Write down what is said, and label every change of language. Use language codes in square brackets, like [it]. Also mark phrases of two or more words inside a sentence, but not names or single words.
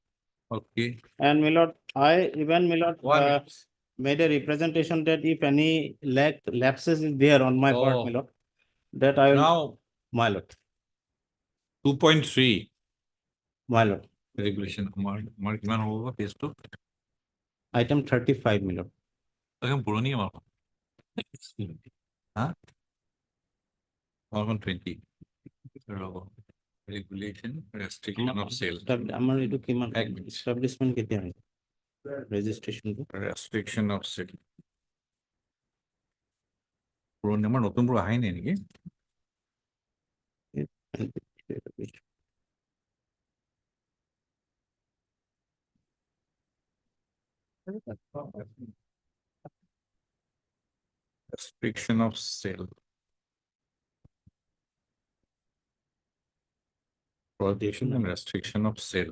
[en] Okay. And my lord, I even, my lord, 1 minute. made a representation that if any lapses is there on my part, my lord, that I will. Now, My lord, 2.3 my lord, regulation. Mark [as] কিমান হ'ব [en] page 2? item 35, my lord. [as] একদম পুৰণি আমাৰ। হা? [en] 20. Regulation, restriction of sale. [as] আমাৰ এইটো কিমান এক মিনিট। establishment কেতিয়া হয়? Registration টো? [en] Restriction of sale. [as] পুৰণি আমাৰ নতুনবোৰ আহাই নাই নেকি? [en] Restriction of sale. Prohibition and restriction of sale.